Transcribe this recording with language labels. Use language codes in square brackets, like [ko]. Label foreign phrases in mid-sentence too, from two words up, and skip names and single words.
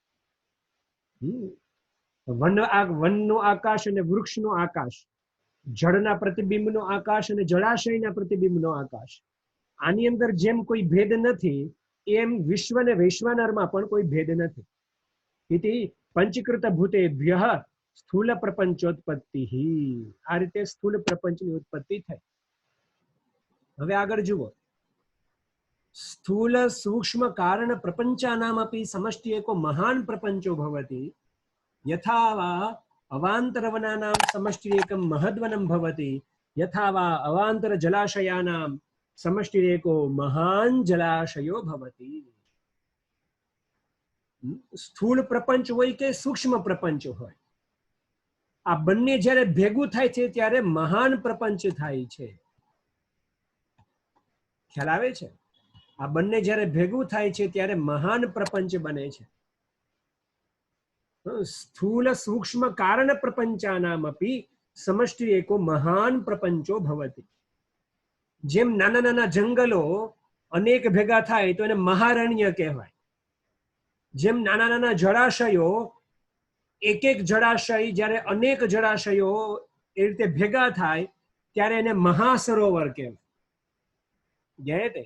[gu] વનનો આકાશ અને વૃક્ષનો આકાશ, જળના પ્રતિબિંબનો આકાશ અને જળાશયના પ્રતિબિંબનો આકાશ, આની અંદર જેમ કોઈ ભેદ નથી એમ વિશ્વ અને વૈશ્વાનરમાં પણ કોઈ ભેદ નથી. [sa] ઇતિ પંચીકૃત ભૂતેભ્યઃ સ્થૂલ પ્રપંચોત્પત્તિ. [gu] આ રીતે સ્થૂલ પ્રપંચની ઉત્પત્તિ થઈ. હવે આગળ જુઓ, [sa] स्थूल सूक्ष्म कारण प्रपंचानामपि समष्टि एको महान प्रपंचो भवति यथा वा अवान्तरवनानां समष्टि एकं महद्वनं भवति यथा वा अवान्तर जलाशयानां समष्टि एको महान जलाशयो भवति। [gu] સ્થૂલ પ્રપંચ હોય કે સૂક્ષ્મ પ્રપંચ હોય, આ બંને જ્યારે ભેગું થાય છે ત્યારે મહાન પ્રપંચ થાય છે। ખ્યાલ આવે છે? આ બંને જ્યારે ભેગું થાય છે ત્યારે મહાન પ્રપંચ બને છે। [sa] स्थूल सूक्ष्म कारण प्रपंचानामपि समष्टि एको महान प्रपंचो भवति। [gu] જેમ નાના નાના જંગલો અનેક ભેગા થાય તો એને મહારણ્ય કહેવાય। જેમ નાના નાના જળાશયો, એક એક જળાશય જ્યારે અનેક જળાશયો એ રીતે ભેગા થાય ત્યારે એને મહાસરોવર કહેવાય।